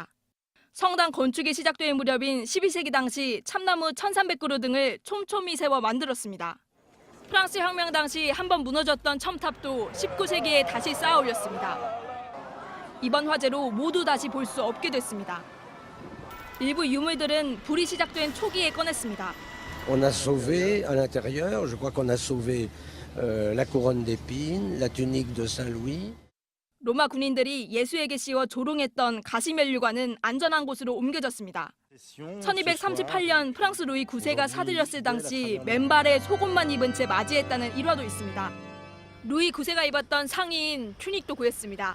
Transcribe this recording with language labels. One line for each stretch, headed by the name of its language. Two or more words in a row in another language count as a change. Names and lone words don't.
Korean: 성당 건축이 시작된 무렵인 12세기 당시 참나무 1,300그루 등을 촘촘히 세워 만들었습니다. 프랑스 혁명 당시 한번 무너졌던 첨탑도 19세기에 다시 쌓아 올렸습니다. 이번 화재로 모두 다시 볼 수 없게 됐습니다. 일부 유물들은 불이 시작된 초기에 꺼냈습니다.
French: On a sauvé à l'intérieur, je crois qu'on a sauvé la couronne d'épines, la tunique de Saint-Louis.
Korean: 로마 군인들이 예수에게 씌워 조롱했던 가시면류관은 안전한 곳으로 옮겨졌습니다. 1238년 프랑스 루이 9세가 사들였을 당시 맨발에 속옷만 입은 채 맞이했다는 일화도 있습니다. 루이 9세가 입었던 상의인 튜닉도 구했습니다.